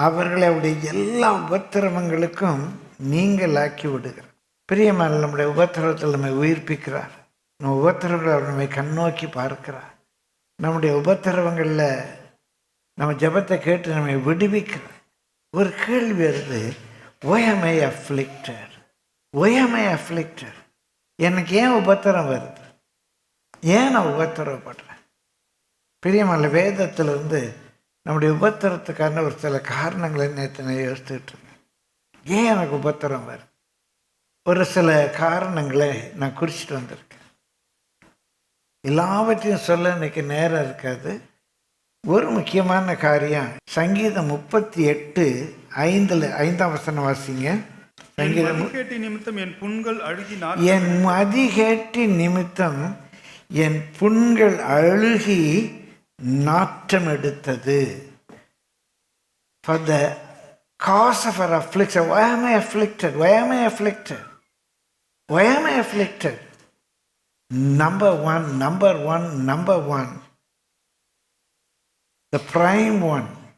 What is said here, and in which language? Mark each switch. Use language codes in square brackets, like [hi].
[ta] அவர்களை அவருடைய எல்லா உபத்திரவங்களுக்கும் நீங்களாக்கி விடுகிறார். பிரியமான நம்முடைய உபத்திரவத்தில் நம்மை உயிர்ப்பிக்கிறார். நம்ம உபத்திரவங்களை அவர் நம்மை கண்ணோக்கி பார்க்கிறார். நம்முடைய உபத்திரவங்களில் நம்ம ஜபத்தை கேட்டு நம்மை விடுவிக்கிறார். ஒரு கேள்வி வருது, [en] why am I afflicted? Why am I afflicted? [ta] எனக்கு ஏன் உபத்திரம் வருது, ஏன் நான் உபத்திரப்படுறேன்? பிரியமான வேதத்திலிருந்து நம்முடைய உபத்திரத்துக்கான ஒரு சில காரணங்களை நேற்று நான் யோசிச்சுட்டு இருக்கேன். ஏன் எனக்கு உபத்திரம் வருது? ஒரு சில காரணங்களை நான் குறிச்சிட்டு வந்திருக்கேன். எல்லாவற்றையும் சொல்ல இன்னைக்கு நேரம் இருக்காது. ஒரு முக்கியமான காரியம், சங்கீதம் 38:5 வாசிங்க. மதிகேட்டு நிமித்தம் என் புண்கள் அழுகி என் மதிகேட்டு நிமித்தம் என் புண்கள் அழுகி நாற்றம் எடுத்தது. [en] For the cause of our affliction. Why am I afflicted? Why am I afflicted? Why am I afflicted? Number one. The prime one.